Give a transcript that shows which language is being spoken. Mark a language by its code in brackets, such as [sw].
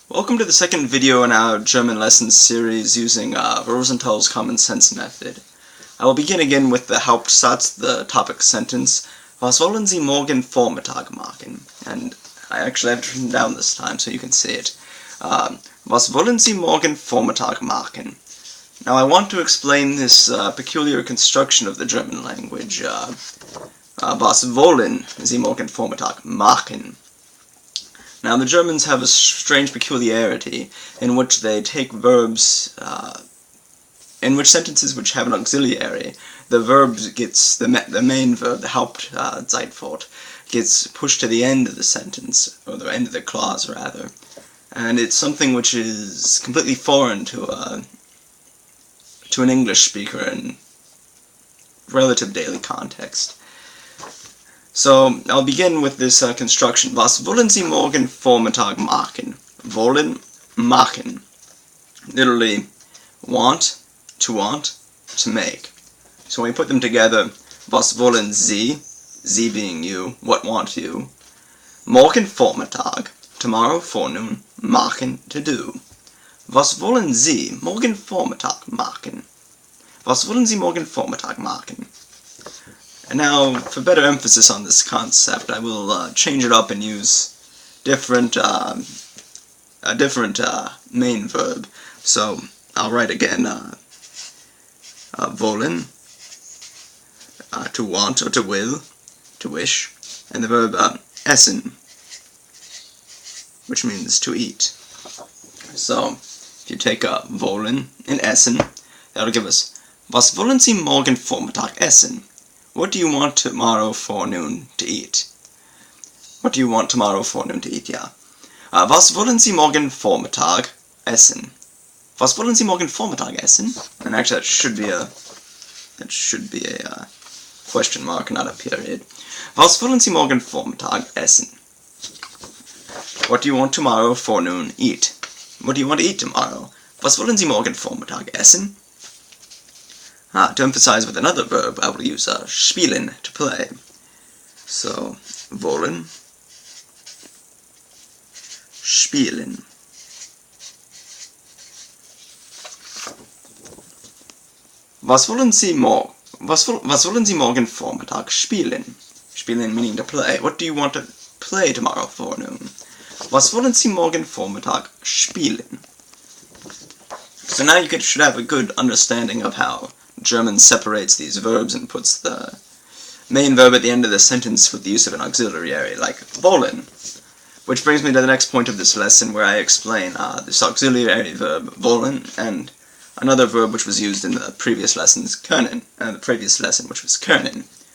[en] Welcome to the second video in our German lesson series using Rosenthal's common sense method. I will begin again with the Hauptsatz, the topic sentence. [de] Was wollen Sie morgen Vormittag machen? [en] And I actually have it written down this time so you can see it. [de] Was wollen Sie morgen Vormittag machen? [en] Now I want to explain this peculiar construction of the German language. [de] Was wollen Sie morgen Vormittag machen? [en] Now, the Germans have a strange peculiarity in which they take verbs, in which sentences which have an auxiliary, the verb gets, the main verb, the Hauptzeitwort, gets pushed to the end of the sentence, or the end of the clause, rather. And it's something which is completely foreign to an English speaker in relative daily context. So, I'll begin with this construction. [de] Was wollen Sie morgen Vormittag machen? [en] Wollen, machen. Literally, want, to make. So when we put them together, [de] was wollen Sie, [en] Sie being you, what want you? [de] Morgen Vormittag, [en] tomorrow forenoon, machen, to do. [de] Was wollen Sie morgen Vormittag machen? Was wollen Sie morgen Vormittag machen? [en] And now, for better emphasis on this concept, I will change it up and use a different main verb. So, I'll write again, wollen, to want or to will, to wish, and the verb essen, which means to eat. So, if you take wollen and essen, that'll give us, [de] was wollen Sie morgen Vormittag essen? [en] What do you want tomorrow forenoon to eat? What do you want tomorrow forenoon to eat, yeah. [de] Was wollen Sie morgen Vormittag essen? Was wollen Sie morgen Vormittag essen? [en] And actually that should be a question mark, not a period. [de] Was wollen Sie morgen Vormittag essen? [en] What do you want tomorrow forenoon eat? What do you want to eat tomorrow? [de] Was wollen Sie morgen Vormittag essen? [en] To emphasize with another verb, I will use spielen, to play. So, wollen, spielen. [de] Was wollen Sie morgen Vormittag spielen? [en] Spielen meaning to play. What do you want to play tomorrow forenoon? [de] Was wollen Sie morgen Vormittag spielen? [en] So now you should have a good understanding of how German separates these verbs and puts the main verb at the end of the sentence with the use of an auxiliary, like wollen. Which brings me to the next point of this lesson, where I explain this auxiliary verb, wollen, and another verb which was used in the previous lessons, können, and the previous lesson, which was können.